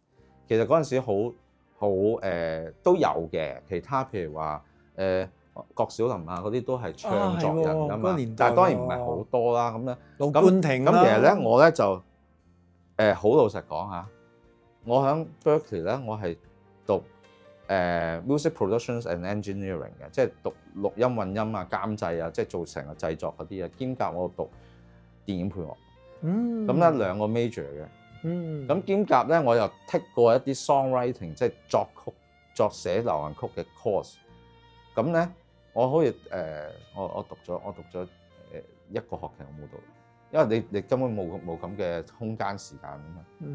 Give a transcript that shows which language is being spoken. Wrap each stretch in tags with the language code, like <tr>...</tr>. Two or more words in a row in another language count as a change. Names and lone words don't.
<yue>其實嗰陣時好都有嘅，其他譬如話郭小霖啊嗰啲都係唱作人㗎嘛。但係當然唔係好多啦咁樣。盧冠廷啦。咁其實咧，我咧就好老實講下，我喺 Berkeley 咧，我係讀</yue> <en>music productions and engineering</en> <yue>嘅，即係讀錄音混音啊、監製啊，即係做成個製作嗰啲啊，兼夾我讀電影配樂。咁咧2個 major 嘅。咁兼夾咧，我又 take 過一啲 songwriting， 即係作寫流行曲嘅 course。咁咧，我好似我讀咗1個學期我冇讀，因為你根本冇咁嘅空間時間啊嘛。</yue>